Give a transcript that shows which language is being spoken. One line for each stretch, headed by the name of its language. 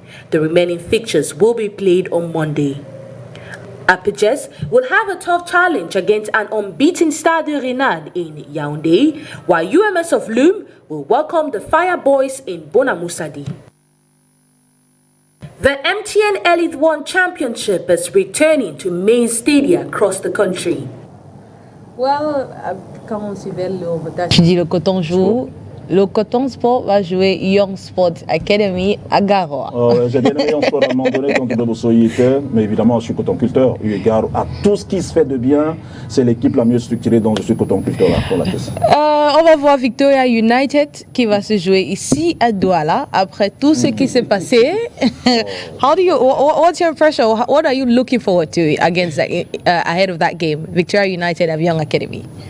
English: The remaining fixtures will be played on Monday. Apaches will have a tough challenge against an unbeaten Stade Renard in Yaoundé, while UMS of Loum will welcome the Fire Boys in Bonamoussadi. The MTN Elite One Championship is returning to main stadia across the country.
French: Well, quand on suivait le reportage, je dis le Coton joue. Le Coton Sport va jouer Young Sports Academy à Garoua. J'ai bien aimé Young Sport à un moment donné quand Bobosso y était, mais évidemment je suis coton-culteur, eu égard à tout ce qui se fait de bien, c'est l'équipe la mieux structurée dont je suis coton-culteur pour la question. On va voir Victoria United qui va se jouer ici à Douala après tout ce qui s'est passé.
English: What's your impression? What are you looking forward to against ahead of that game? Victoria United at Young Academy.